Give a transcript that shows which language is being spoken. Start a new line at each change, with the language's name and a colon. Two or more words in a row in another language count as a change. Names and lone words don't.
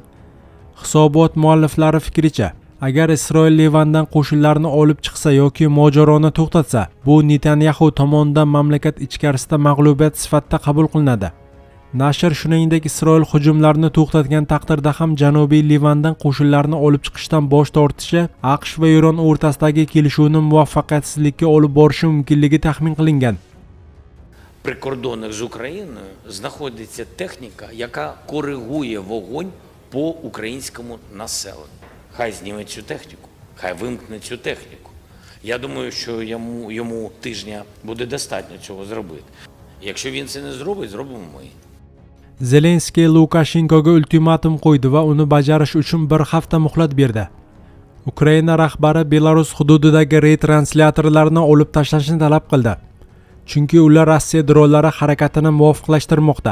Uzbek: Hisobot mualliflari fikricha, agar Isroil Livandan qo'shinlarni olib chiqsa yoki mojaroni to'xtatsa, bu Netanyahu tomonidan mamlakat ichkarisida mag'lubiyat sifatida qabul qilinadi. Nashr shuningdek, Isroil hujumlarini to'xtatgan taqdirda ham Janubiy Livandan qo'shinlarni olib chiqishdan bosh tortishi AQSh va Eron o'rtasidagi kelishuvni muvaffaqiyatsizlikka olib borishi mumkinligi taxmin qilingan.
Ukrainian: При кордонах з Україною знаходиться техніка, яка коригує вогонь по українському населенню. Хай зніме цю техніку, хай вимкне цю техніку. Я думаю, що йому тижня буде достатньо цього зробити. Якщо він це не зробить, зробимо ми.
Uzbek: Zelenskiy Lukashenkoga ultimatum qo'ydi va uni bajarish uchun bir hafta muhlat berdi. Ukraina rahbari Belarus hududidagi retranslyatorlarni olib tashlashni talab qildi. Chunki ular Rossiya dronlari harakatini muvofiqlashtirmoqda.